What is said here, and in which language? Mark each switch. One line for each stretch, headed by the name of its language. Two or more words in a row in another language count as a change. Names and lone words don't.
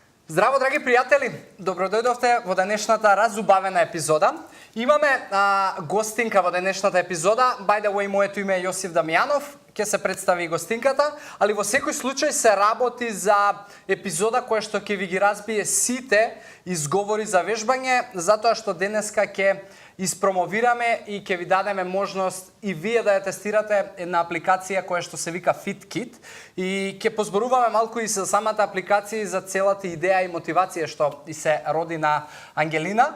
Macedonian: Здраво, драги пријатели! Добро дојдовте во денешната разубавена епизода. Имаме гостинка во денешната епизода.
English: By the way,
Macedonian: моето име е Јосиф Дамјанов. Ќе се представи гостинката, али во секој случај се работи за епизода која што ќе ви ги разбие сите изговори за вежбање, затоа што денеска ќе испромовираме и ќе ви дадеме можност и вие да ја тестирате една апликација која што се вика FitKit и ќе позборуваме малку и за самата апликација и за целата идеја и мотивација што и се роди на Ангелина.